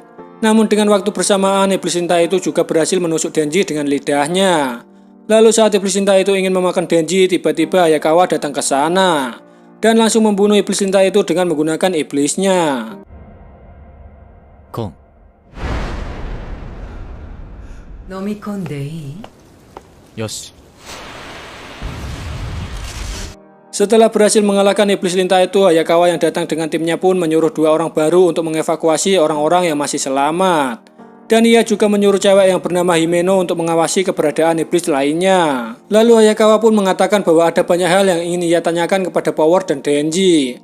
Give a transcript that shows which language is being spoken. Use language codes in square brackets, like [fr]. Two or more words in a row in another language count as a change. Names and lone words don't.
[id] Namun dengan waktu bersamaan, iblis lintah itu juga berhasil menusuk Denji dengan lidahnya. Lalu saat iblis lintah itu ingin memakan Denji, tiba-tiba Hayakawa datang ke sana. dan langsung membunuh iblis lintah itu dengan menggunakan iblisnya. Kong. [ja] 飲み込んでいい? よし。 [id] Setelah berhasil mengalahkan iblis lintah itu, Hayakawa yang datang dengan timnya pun menyuruh 2 orang baru untuk mengevakuasi orang-orang yang masih selamat. Dan ia juga menyuruh cewek yang bernama Himeno untuk mengawasi keberadaan iblis lainnya. Lalu Hayakawa pun mengatakan bahwa ada banyak hal yang ingin ia tanyakan kepada Power dan Denji.